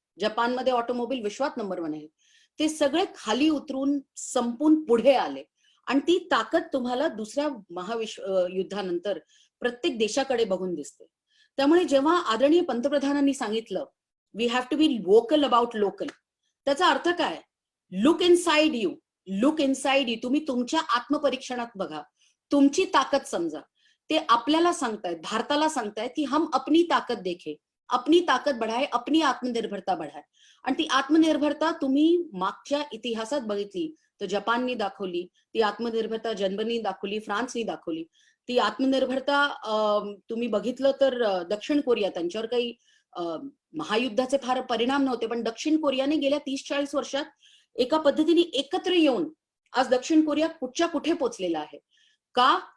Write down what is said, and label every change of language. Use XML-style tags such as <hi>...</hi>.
<mr>जपानमध्ये ऑटोमोबाईल विश्वात नंबर 1 आहे. ते सगळे खाली उतरून संपून पुढे आले आणि ती ताकद तुम्हाला दुसऱ्या युद्धानंतर प्रत्येक देशाकडे बघून दिसते. त्यामुळे जेव्हा आदरणीय पंतप्रधानांनी सांगितलं,</mr> <en>we have to be vocal about local,</en> <mr>त्याचा अर्थ काय?</mr> <en>Look inside you, look inside you.</en> <mr>तुम्ही तुमच्या आत्मपरीक्षणात बघा, तुमची ताकद समजा. ते आपल्याला सांगतायत, भारताला सांगतायत की</mr> <hi>हम अपनी ताकद देखे, अपनी ताकद बढ़ाए, अपनी आत्मनिर्भरता बढ़ाए.</hi> <mr>आणि ती आत्मनिर्भरता तुम्ही मागच्या इतिहासात बघितली तर जपाननी दाखवली, ती आत्मनिर्भरता जर्मनी दाखवली, फ्रान्सनी दाखवली. ती आत्मनिर्भरता तुम्ही बघितलं तर दक्षिण कोरिया, त्यांच्यावर काही महायुद्धाचे फार परिणाम नव्हते, पण दक्षिण कोरियाने गेल्या 30-40 वर्षात एका पद्धतीने एकत्र येऊन आज दक्षिण कोरिया कुठच्या कुठे पोहोचलेला आहे. का?</mr>